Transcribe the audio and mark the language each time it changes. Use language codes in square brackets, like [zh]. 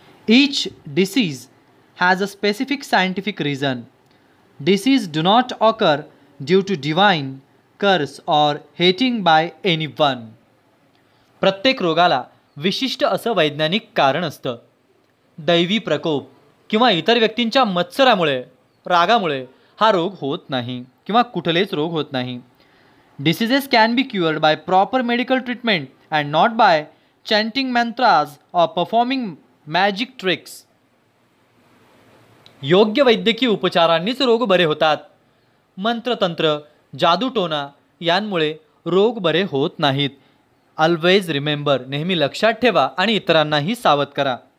[en] Each disease has a specific scientific reason. Disease do not occur due to divine curse or hating by anyone. [mr] प्रत्येक रोगाला विशिष्ट असं वैज्ञानिक कारण असतं. दैवी प्रकोप किंवा इतर व्यक्तींच्या मत्सरामुळे, रागामुळे हा रोग होत नाही किंवा कुठलेच रोग होत नाही. [en] Diseases can be cured by proper medical treatment and not by chanting mantras or performing magic tricks. [mr] योग्य वैद्यकीय उपचारांनीच रोग बरे होतात. मंत्रतंत्र, जादूटोना यांमुळे रोग बरे होत नाहीत. [en] always remember, [mr] नेहमी लक्षात ठेवा आणि इतरांनाही सावध करा.